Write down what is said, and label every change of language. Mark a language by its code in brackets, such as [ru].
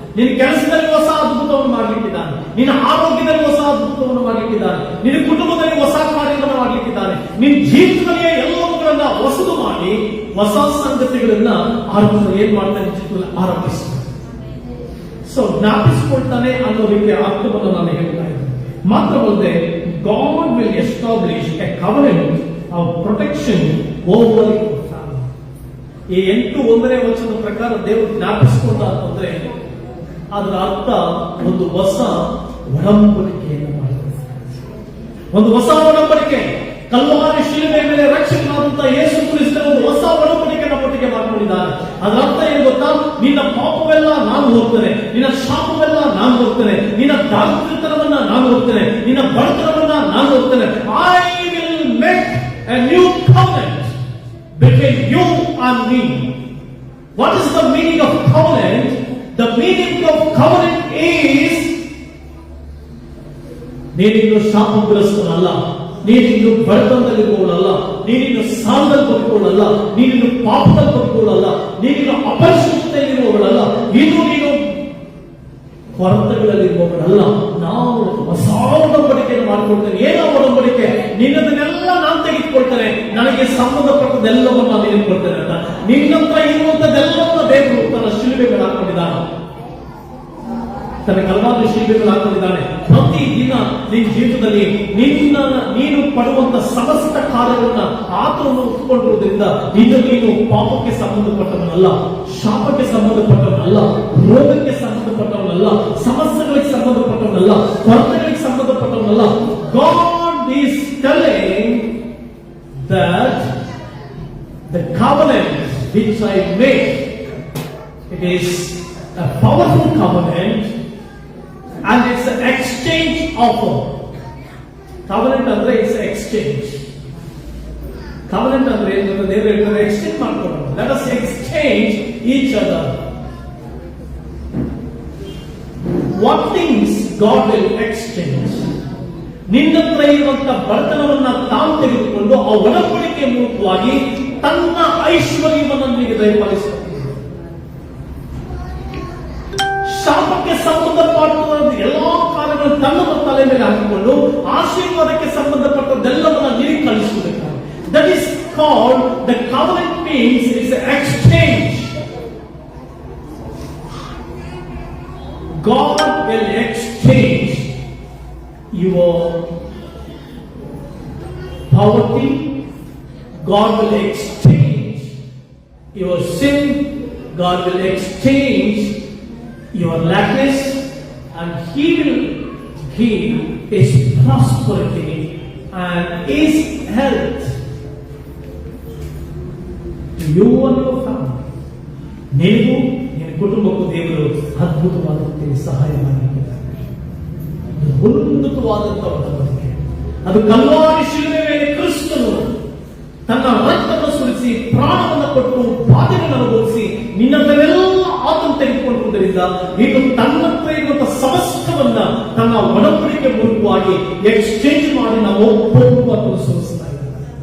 [kn] ನಿನ್ನ ಕೆಲಸದಲ್ಲಿ ಹೊಸ ಅದ್ಭುತವನ್ನು ಮಾಡಲಿಕ್ಕಿದ್ದಾನೆ, ನಿನ್ನ ಆರೋಗ್ಯದಲ್ಲಿ ಹೊಸ ಅದ್ಭುತವನ್ನು ಮಾಡಲಿಕ್ಕಿದ್ದಾನೆ, ನಿನ್ನ ಕುಟುಂಬದಲ್ಲಿ ಹೊಸ ಕಾರ್ಯವನ್ನು ಮಾಡಲಿಕ್ಕಿದ್ದಾನೆ. ನಿನ್ನ ಜೀವಿತದಲ್ಲಿ ಎಲ್ಲವುಗಳನ್ನ ಹೊಸದು ಮಾಡಿ ಹೊಸ ಸಂಗತಿಗಳನ್ನ ಏನ್ ಮಾಡ್ತಾನೆ ಆರಂಭಿಸ್ತಾನೆ. ಸೊ ಜ್ಞಾಪಿಸಿಕೊಳ್ತಾನೆ ಅನ್ನೋದಕ್ಕೆ ಅರ್ಥವನ್ನು ನಾನು ಹೇಳ್ತಾ ಇದ್ದೇನೆ. ಮಾತ್ರವಲ್ಲದೆ [en] God will establish a covenant of protection over your family. [kn] ಈ 8:1 ಪ್ರಕಾರ ದೇವರು ಜ್ಞಾಪಿಸಿಕೊಂಡ ಅಂತಂದ್ರೆ ಅದರ ಅರ್ಥ ಒಂದು ಹೊಸ ಒಡಂಬಡಿಕೆಯನ್ನು ಮಾಡಿದ್ದಾರೆ. ಒಂದು ಹೊಸ ಒಡಂಬಡಿಕೆ, ಕಲ್ವಾರಿ ಶಿಲುಬೆ ಮೇಲೆ ರಕ್ಷಕನಾದಂತ ಯೇಸು ಕ್ರಿಸ್ತನ ಒಂದು ಹೊಸ ಒಡಂಬಡಿಕೆ ನಮ್ಮೊಟ್ಟಿಗೆ ಮಾಡಿಕೊಂಡಿದ್ದಾರೆ. ಅದರ ಅರ್ಥ ಏನು ಗೊತ್ತಾ? ನಿನ್ನ ಪಾಪವೆಲ್ಲ ನಾನು ಹೋಗ್ತೇನೆ, ನಿನ್ನ ಶಾಪವೆಲ್ಲ ನಾನು ಹೋಗ್ತೇನೆ, ನಿನ್ನ ದಾರಿದ್ರ್ಯತನವನ್ನ ನಾನು ಹೋಗ್ತೇನೆ, ನಿನ್ನ ಬಡತನವನ್ನ ನಾನು ಹೋಗ್ತೇನೆ. [en] I will make a new covenant between you and me. What is the meaning of covenant? The meaning of covenant is [kn] ನೀನಿನ್ನು ಶಾಪಗ್ರಸ್ತನಲ್ಲ, ನೀನಿನ್ನು ಬಡತನದಲ್ಲಿರುವವಳಲ್ಲ, ನೀನಿನ್ನು ಸಾಲದಲ್ಲಿ ಬದುಕುವವಳಲ್ಲ, ನೀನಿನ್ನು ಪಾಪದಲ್ಲಿ ಬದುಕುವವಳಲ್ಲ, ನೀನಿನ್ನು ಅಪರಿಶುದ್ಧತೆಯಲ್ಲಿರುವವಳಲ್ಲ, ಇದು ನೀನು ಕೊರತೆಗಳಲ್ಲಿರುವವಳಲ್ಲ. ನಾವು ಹೊಸ ಒಡಂಬಡಿಕೆಯನ್ನು ಮಾಡಿಕೊಳ್ತೇನೆ. ಏನೋ ಒಡಂಬಡಿಕೆ? ನಿನ್ನದನ್ನೆಲ್ಲ ನಾನು ತೆಗೆದುಕೊಳ್ತೇನೆ, ನನಗೆ ಸಂಬಂಧಪಟ್ಟದೆಲ್ಲವನ್ನ ನಾನು ತೆಗೆದುಕೊಳ್ತೇನೆ ಅಂತ. ನಿನ್ನತ್ರ ಇರುವಂತದ್ದೆಲ್ಲವನ್ನ ದೇವರು ತನ್ನ ಶಿಲುಬೆಗಳು ಹಾಕೊಂಡಿದ್ದಾನೆ, ತನ್ನ ಕಲ್ವಾರಿ ಶಿಲುಬೆಗಳು ಹಾಕೊಂಡಿದ್ದಾನೆ. ಪ್ರತಿದಿನ ನಿನ್ನ ಜೀವಿತದಲ್ಲಿ ನೀನು ಪಡುವಂತ ಸಮಸ್ತ ಕಾರ್ಯಗಳನ್ನ ಆತನನ್ನು ಒಪ್ಪಿಕೊಂಡಿರುವುದರಿಂದ ಇದು ನೀನು ಪಾಪಕ್ಕೆ ಸಂಬಂಧಪಟ್ಟವನಲ್ಲ, ಶಾಪಕ್ಕೆ ಸಂಬಂಧಪಟ್ಟವನಲ್ಲ, ರೋಗಕ್ಕೆ ಸಂಬಂಧಪಟ್ಟವನಲ್ಲ, ಸಮಸ್ಯೆಗಳಿಗೆ ಸಂಬಂಧಪಟ್ಟವನಲ್ಲ, ಕೊರತೆಗಳಿಗೆ ಸಂಬಂಧಪಟ್ಟವನಲ್ಲ. [en] God is telling that the covenant which I made, it is a powerful covenant and it's an exchange offer. Covenant [kn] ಅಂದ್ರೆ [en] it's exchange. [kn] Covenant ಅಂದ್ರೆ ಏನು? ದೇವರು ಹೇಳ್ತಾರೆ ಎಕ್ಸ್ಚೇಂಜ್ ಮಾಡ್ಕೊಳ್ಳೋಣ. [en] Let us exchange each other. What things God will exchange? [kn] ನಿನ್ನ ಹತ್ರ ಇರುವಂತ ಬಡತನವನ್ನ ತಾನು ತೆಗೆದುಕೊಂಡು ಆ ಒಡಂಬಡಿಕೆ ಮೂಲಕವಾಗಿ ತನ್ನ ಐಶ್ವರ್ಯವನ್ನು ನಿನಗೆ ದಯಪಾಲಿಸುತ್ತಾನೆ. ಶಾಪಕ್ಕೆ ಸಂಬಂಧಪಟ್ಟ ಎಲ್ಲಾ ಕಾರ್ಯಗಳನ್ನು ತನ್ನ ತಲೆ ಮೇಲೆ ಹಾಕಿಕೊಂಡು ಆಶೀರ್ವಾದಕ್ಕೆ ಸಂಬಂಧಪಟ್ಟದ್ದೆಲ್ಲವನ್ನ ನಿನಗೆ ಕಳಿಸುವುದಕ್ಕೆ. [en] That is called the covenant means it's an exchange. God will exchange your poverty, God will exchange your sin, God will exchange your lackness, and He will give His prosperity and His health to you and your family. [kn] ನೀವು ನಿನ್ನ ಕುಟುಂಬಕ್ಕೂ ದೇವರು ಅದ್ಭುತವಾದಂತೆ ಸಹಾಯ ಮಾಡಿದ್ದಾರೆ. ಉನ್ನತವಾದಂತಹ ಒಡಂಬಡಿಕೆ ಅದು Calvary ಶಿಲುಬೆ ಮೇಲೆ ಕ್ರಿಸ್ತನು ತನ್ನ ರಕ್ತವನ್ನು ಸುರಿಸಿ ಪ್ರಾಣವನ್ನು ಕೊಟ್ಟು ಬಾಧೆಗಳನ್ನು ಅನುಭವಿಸಿ ನಿನ್ನದನ್ನೆಲ್ಲ ಆತನು ತೆಗೆದುಕೊಂಡಿರುವುದರಿಂದ ಈಗ ತನ್ನ ಹತ್ರ ಇರುವಂತಹ ಸಮಸ್ತವನ್ನ ತನ್ನ ಒಡಂಬಡಿಕೆ ಮೂಲಕವಾಗಿ ಎಕ್ಸ್ಚೇಂಜ್ ಮಾಡಿ ನಾವು ಒಪ್ಪುವಂತ ಸೂಚಿಸ್ತಾ ಇದ್ದಾರೆ.